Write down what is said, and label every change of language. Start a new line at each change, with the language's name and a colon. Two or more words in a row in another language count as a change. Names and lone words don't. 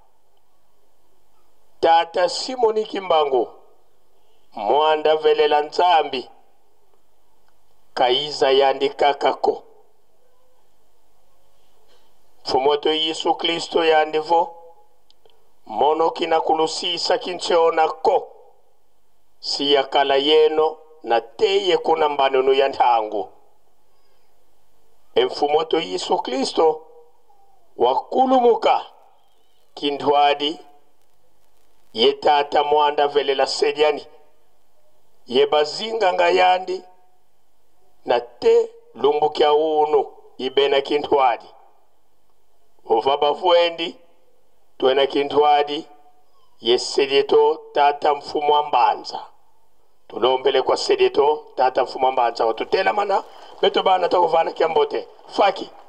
Kongo: Tata Simoni Kimbangu, Mwanda Velela Nzambi, Kaiza yandi kakako. Fumoto Yesu Kristo yandivo, mono kina kulusisa kincheona ko, siya kala yeno na teye kuna mbanunu yantangu. Mfumoto Yesu Kristo, wakulumuka, kindwadi, ye tata Mwanda Velela sediani, ye bazinga ngayandi, na te lumbukia unu ibena kintwadi. Uvaba vuendi, tuena kintwadi, ye sedieto tata mfumu ambanza. Tulombele kwa sedieto tata mfumu ambanza. Watutela mana, beto bana takuvana kiambote. Faki.